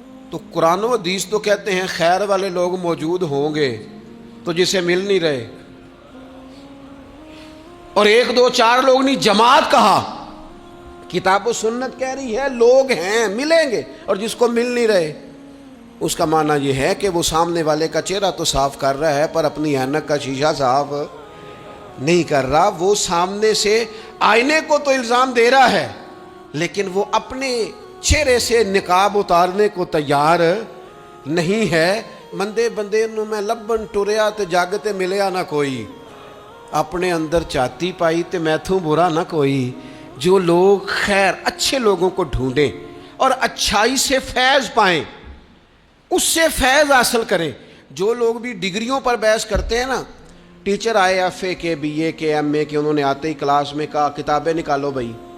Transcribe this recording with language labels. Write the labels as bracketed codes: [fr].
[ur] تو قرآن و حدیث تو کہتے ہیں خیر والے لوگ موجود ہوں گے، تو جسے مل نہیں رہے، اور ایک دو چار لوگ نہیں، جماعت کہا، کتاب و سنت کہہ رہی ہے لوگ ہیں، ملیں گے، اور جس کو مل نہیں رہے اس کا معنی یہ ہے کہ وہ سامنے والے کا چہرہ تو صاف کر رہا ہے پر اپنی اینک کا شیشہ صاف نہیں کر رہا. وہ سامنے سے آئینے کو تو الزام دے رہا ہے لیکن وہ اپنے چہرے سے نقاب اتارنے کو تیار نہیں ہے. [pa] مندے بندے نو میں لبن ٹریا تے جگ تے ملیا نہ کوئی، اپنے اندر چاتی پائی تے میتھوں برا نہ کوئی. [ur] جو لوگ خیر، اچھے لوگوں کو ڈھونڈیں اور اچھائی سے فیض پائیں، اس سے فیض حاصل کریں. جو لوگ بھی ڈگریوں پر بحث کرتے ہیں نا، ٹیچر آئے ایف اے کے، بی اے کے، ایم اے کے، انہوں نے آتے ہی کلاس میں کہا کتابیں نکالو بھائی.